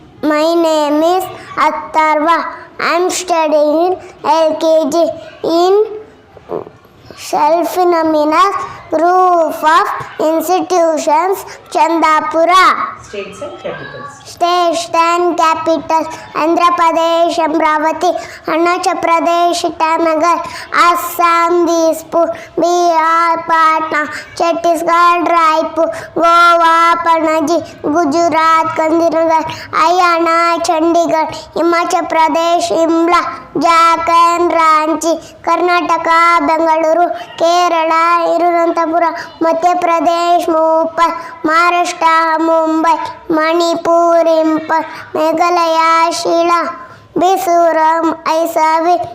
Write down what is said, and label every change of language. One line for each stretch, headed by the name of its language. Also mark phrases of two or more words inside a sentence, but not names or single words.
English: My name is Atharva. I am studying LKG in Self-Phenomenal Group of Institutions, Chandapura. States and capitals. States and capitals: Andhra Pradesh, Amravati; Arunachal Pradesh, Itanagar; Assam, Dispur; Bihar, Patna; Chhattisgarh, Raipur; Goa, Panaji; Gujarat, Gandhinagar; Haryana, Chandigarh; Himachal Pradesh, Shimla; Jharkhand, Ranchi; Karnataka, Bengaluru; Kerala, Tirunelveli; Madhya Pradesh, Bhopal; Maharashtra, Mumbai; Manipur, Impal; Meghalaya, Shillong; Mizoram, Aizawl;